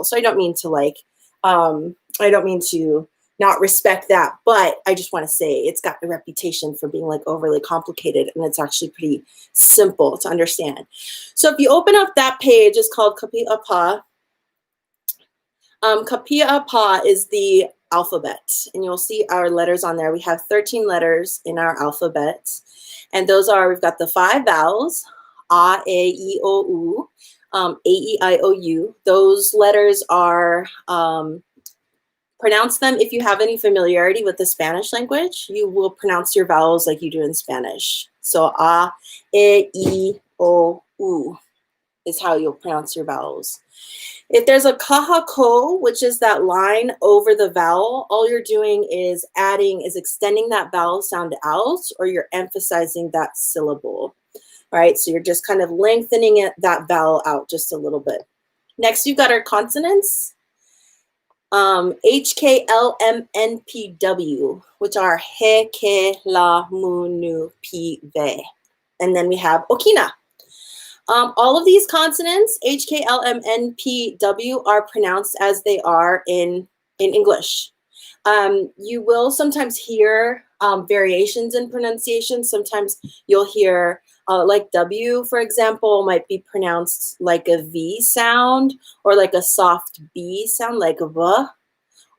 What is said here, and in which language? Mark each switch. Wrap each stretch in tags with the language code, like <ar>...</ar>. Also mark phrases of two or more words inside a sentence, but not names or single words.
<en>So I don't mean to not respect that, but I just want to say it's got a reputation for being like overly complicated, and it's actually pretty simple to understand. So if you open up that page, it's called Kapi'apa. Kapi'apa is the alphabet, and you'll see our letters on there. We have 13 letters in our alphabet, and we've got the 5 vowels, a, e, I, o, u, a, e, I, o, u. Those letters are, pronounce them. If you have any familiarity with the Spanish language, you will pronounce your vowels like you do in Spanish. So a, e, I, o, u is how you'll pronounce your vowels. If there's a kahiko, which is that line over the vowel, all you're doing is extending that vowel sound out, or you're emphasizing that syllable, right? So you're just kind of lengthening that vowel out just a little bit. Next, you've got our consonants. H, K, L, M, N, P, W, which are</en> <haw>he, ke, la, mu, nu, pi, ve.</haw> <en>And then we have okina. All of these consonants, H, K, L, M, N, P, W, are pronounced as they are in English. You will sometimes hear variations in pronunciation. Sometimes you'll hear like W, for example, might be pronounced like a V sound, or like a soft B sound, like a V.</en>